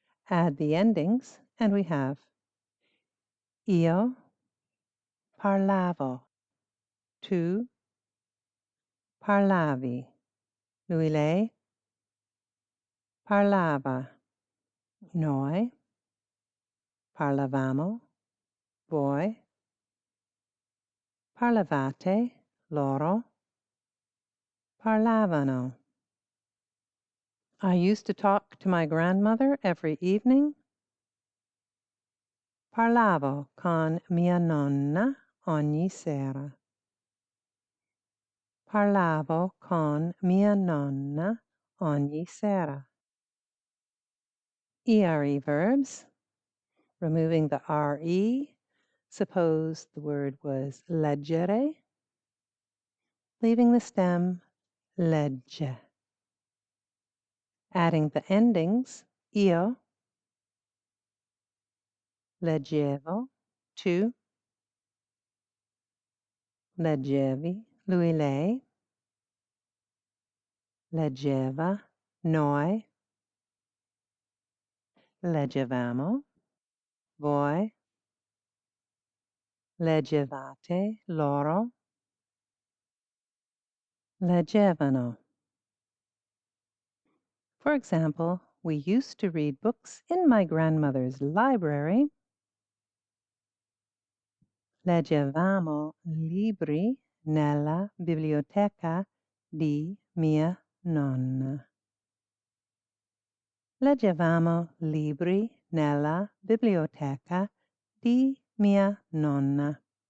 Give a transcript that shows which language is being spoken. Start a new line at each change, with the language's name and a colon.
English: Add the endings, and we have
Italian: io parlavo, tu parlavi, lui lei parlava, noi parlavamo, voi parlavate, loro parlavano.
English: I used to talk to my grandmother every evening.
Italian: Parlavo con mia nonna ogni sera. Parlavo con mia nonna ogni sera.
English: ERE verbs, removing the RE. Suppose the word was leggere, leaving the stem legge. Adding the endings
Italian: io, leggevo, tu, leggevi, lui lei, leggeva, noi, leggevamo, voi, leggevate, loro, leggevano.
English: For example, we used to read books in my grandmother's library.
Italian: Leggevamo libri nella biblioteca di mia nonna. Leggevamo libri nella biblioteca di mia nonna.